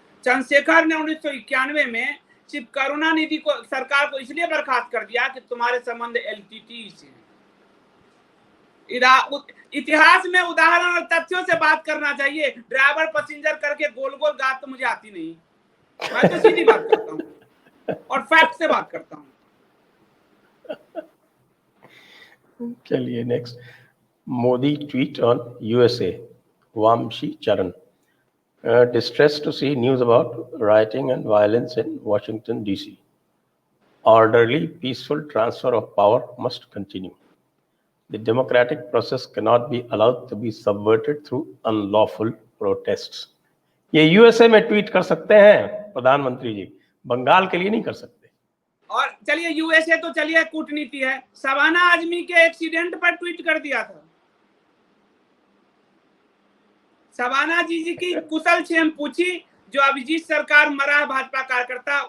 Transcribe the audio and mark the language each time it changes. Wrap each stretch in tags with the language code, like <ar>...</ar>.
<hi>चंद्रशेखर ने 1991 में सिर्फ करुणानिधि को, सरकार को इसलिए बर्खास्त कर दिया कि तुम्हारे संबंध एलटीटी से। इतिहास में उदाहरण और तथ्यों से बात करना चाहिए। ड्राइवर पैसेंजर करके गोल गोल बात तो मुझे आती नहीं, मैं तो सीधी बात करता हूँ और फैक्ट से बात करता हूँ।</hi> <en>चलिए next, Modi tweet on USA, Vamshi Charan, distressed to see news about rioting and violence in Washington DC. Orderly, peaceful transfer of power must continue. The democratic process cannot be allowed to be subverted through unlawful protests.</en> <hi>ये USA में tweet कर सकते हैं प्रधानमंत्री जी, बंगाल के लिए नहीं कर सकते। और चलिए यूएसए तो चलिए कूटनीति है, शबाना आजमी के एक्सीडेंट पर ट्वीट कर दिया था। शबाना जी की कुशल क्षेम पूछी, जो अभिजीत सरकार मरा भाजपा कार्यकर्ता।</hi>